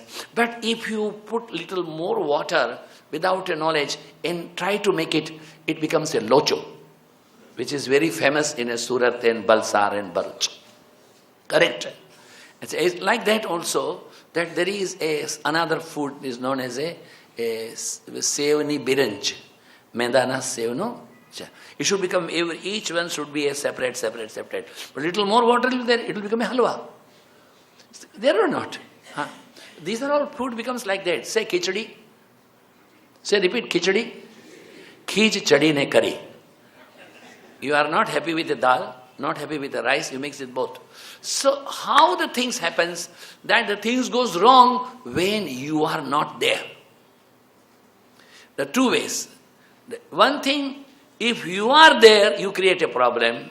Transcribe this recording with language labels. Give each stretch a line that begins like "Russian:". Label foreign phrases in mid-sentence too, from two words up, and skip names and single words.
English: But if you put little more water without a knowledge and try to make it, it becomes a locho, which is very famous in a Surat and Balsar and Bharuch. Correct? It's like that also, that there is another food is known as a
Gujarati: સેવની બિરંજ. મેદાના સેવનો.
English: It should become, each one should be a separate. But little more water will be there, it will become a halwa. There or not? Huh? These are all food becomes like that. Say khichdi. Say, repeat,
Gujarati: ખીચડી. ખીજ ચડી ને કરી.
English: You are not happy with the dal, not happy with the rice, you mix it both. So how the things happens, that the things goes wrong when you are not there. The two ways. One thing, if you are there, you create a problem.